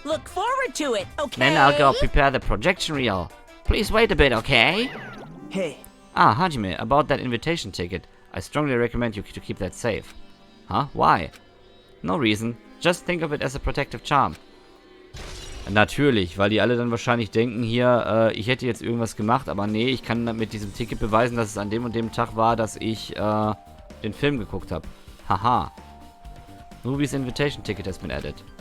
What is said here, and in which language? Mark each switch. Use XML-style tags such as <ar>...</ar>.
<en>Look forward to it, okay? Then I'll go prepare the projection reel. Please wait a bit, okay? Hey, Ah, Hajime, about that invitation ticket. I strongly recommend you to keep that safe. Huh? Why? No reason. Just think of it as a protective charm.</en> <de>Natürlich, weil die alle dann wahrscheinlich denken hier, ich hätte jetzt irgendwas gemacht, aber nee, ich kann mit diesem Ticket beweisen, dass es an dem und dem Tag war, dass ich den Film geguckt habe. Haha.</de> <en>Movie's invitation ticket has been added.</en>